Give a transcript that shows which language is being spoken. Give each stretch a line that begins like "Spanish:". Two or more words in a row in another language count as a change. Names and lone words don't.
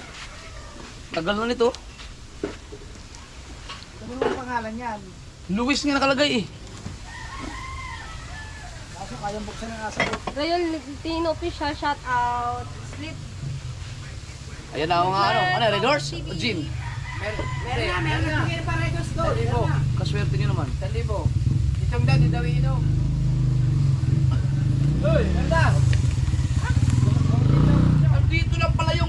Filipino: Tagal na nito. Ano ang pangalan niyan? Luis nga nakalagay eh. Kaso kayang buksan ng asa. Rayon Tino Official, shout out. Sleep. Ayan na mga ano, Red Horse? O Gin? Meron na. Meron pa rin gusto. Kaswerte nyo naman. 1,000. Itong daw, di daw iinom. Uy, ganda. Dito lang pala yung...